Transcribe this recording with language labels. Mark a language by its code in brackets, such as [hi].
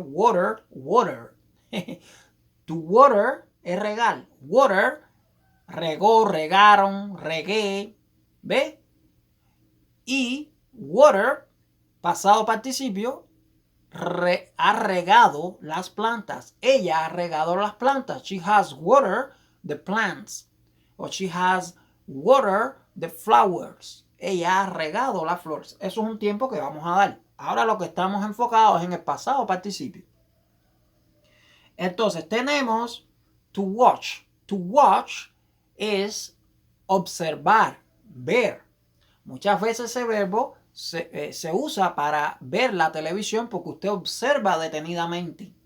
[en] Water, water. To water es regar. [es] Water, regó, regaron, regué. ¿Ve? Y water, pasado participio, ha regado las plantas. Ella ha regado las plantas. [en] She has watered the plants. O she has watered the flowers. [es] Ella ha regado las flores. Eso es un tiempo que vamos a dar. Ahora lo que estamos enfocados es en el pasado participio. Entonces tenemos to watch. To watch es observar, ver. Muchas veces ese verbo se usa para ver la televisión porque usted observa detenidamente.